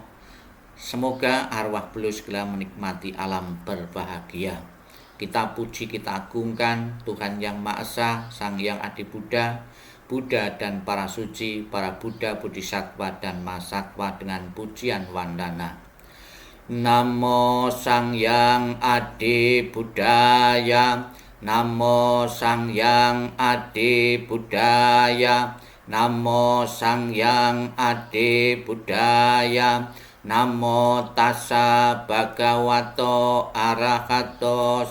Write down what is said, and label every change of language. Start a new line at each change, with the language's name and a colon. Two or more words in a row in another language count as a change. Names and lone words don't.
Indonesian: Semoga arwah beliau segera menikmati alam berbahagia. Kita puji, kita agungkan Tuhan Yang Maha Esa, Sang Hyang Adi Buddha dan para suci, para Buddha, Bodhisattva dan Mahasatwa dengan pujian wandana.
Pali: Namo Sang Hyang Adi Buddhaya, Namo Sang Hyang Adi Buddhaya, Namo Sang Hyang Adi Buddhaya, Namo Tassa Bhagavato Arahato